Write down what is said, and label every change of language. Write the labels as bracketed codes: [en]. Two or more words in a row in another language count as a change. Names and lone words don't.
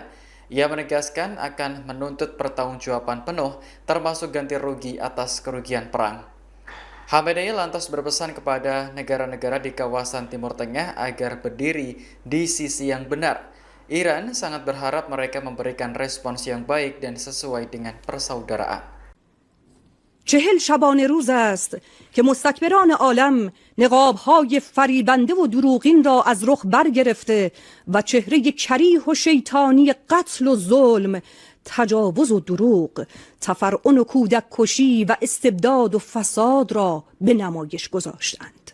[id] Ia menegaskan akan menuntut pertanggungjawaban penuh termasuk ganti rugi atas kerugian perang. Khamenei lantas berpesan kepada negara-negara di kawasan Timur Tengah agar berdiri di sisi yang benar. Iran sangat berharap mereka memberikan respons yang baik dan sesuai dengan persaudaraan. [fa] 40 شبانه روز است که مستکبران عالم نقاب‌های فریبنده و دروغین را از رخ برگرفته و چهره کریه و شیطانی قتل و ظلم، تجاوز و دروغ، تفرعن و کودک کشی و استبداد و فساد را به نمایش گذاشتند.